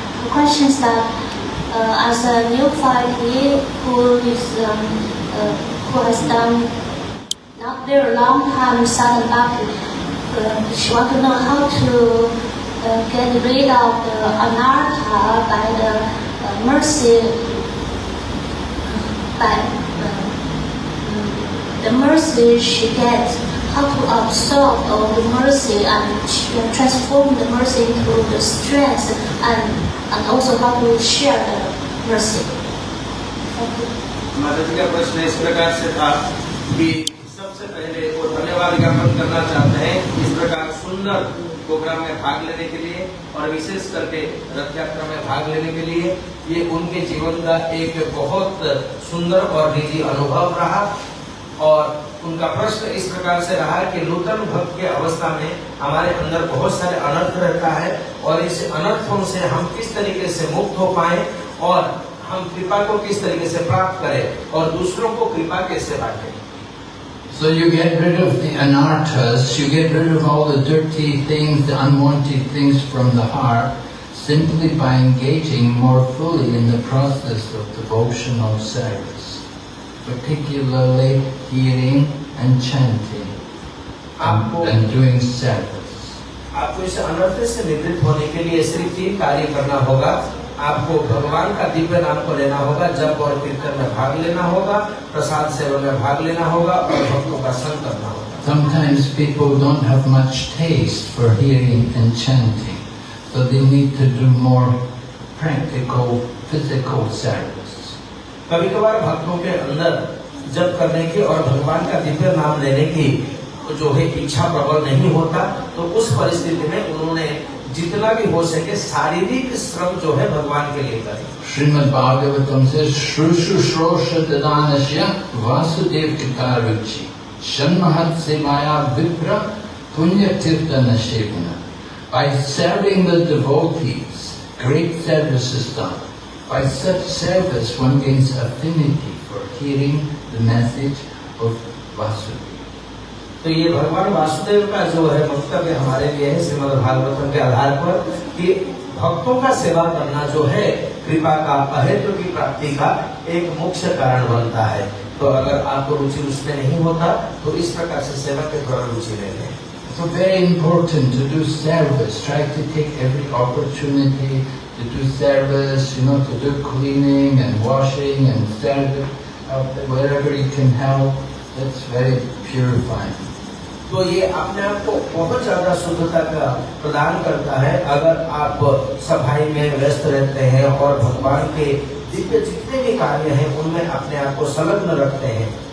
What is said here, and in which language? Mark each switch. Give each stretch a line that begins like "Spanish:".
English: The question is that as a neophyte who has done not very long time in sadhana bhakti, she wants to know how to get rid of the anartha by the mercy, by the mercy she gets, how to absorb all the mercy and transform the mercy into the strength, and also how to share the mercy. Thank you.
Hindi: माता जी का प्रश्न इस प्रकार से था कि सबसे पहले वो धन्यवाद ज्ञापन करना चाहते हैं इस प्रकार सुंदर प्रोग्राम में भाग लेने के लिए और विशेष करके रथ यात्रा में भाग लेने के लिए। ये उनके जीवन का एक बहुत सुंदर और निजी अनुभव रहा और उनका प्रश्न इस प्रकार से रहा कि नूतन भक्त के अवस्था में हमारे अंदर बहुत सारे अनर्थ रहता है और इस अनर्थों से हम किस तरीके से मुक्त हो पाए और हम कृपा को किस तरीके से प्राप्त करें और दूसरों को कृपा कैसे बांटें।
English: So you get rid of the anarthas, you get rid of all the dirty things, the unwanted things from the heart, simply by engaging more fully in the process of devotional service, particularly hearing and chanting and doing service.
Hindi: आपको इस अनर्थ से निवृत्त होने के लिए सिर्फ 3 कार्य करना होगा। आपको भगवान का दिव्य नाम को लेना होगा, जप और कीर्तन में भाग लेना होगा, प्रसाद सेवन में भाग लेना होगा और भक्तों का संग करना होगा।
English: Sometimes people don't have much taste for hearing and chanting, so they need to do more practical, physical service.
Hindi: कभी-कभार भक्तों के अंदर जप करने की और भगवान का दिव्य नाम लेने की जो है इच्छा प्रबल नहीं होता, तो उस परिस्थिति में उन्होंने जितना भी हो सके शारीरिक श्रम जो है भगवान के लिए करें।
English: Srimad Bhagavatam says,
Sanskrit: Shrushu Shrosha Dadanasya Vasudev Kitaruchi Shanmahat Semaya Vipra Punya Tirtana Shevana.
English: By serving the devotees, great service is done. By such service, one gains affinity for hearing the message of Vasudeva.
Hindi: तो ये भगवान वासुदेव का जो है वक्तव्य हमारे लिए है श्रीमद् भागवतम के आधार पर कि भक्तों का सेवा करना जो है कृपा का अहेतु की प्राप्ति का एक मुख्य कारण बनता है। तो अगर आपको रुचि उसमें नहीं होता तो इस प्रकार से सेवा के द्वारा रुचि ले लें।
English: So very important to do service. Try to take every opportunity to do service, to do cleaning and washing and service wherever you can help. That's very purifying.
Hindi: तो ये अपने आप को बहुत ज्यादा शुद्धता का प्रदान करता है अगर आप सफाई में व्यस्त रहते हैं और भगवान के दिव्य जितने भी कार्य हैं उनमें अपने आप को संलग्न रखते हैं।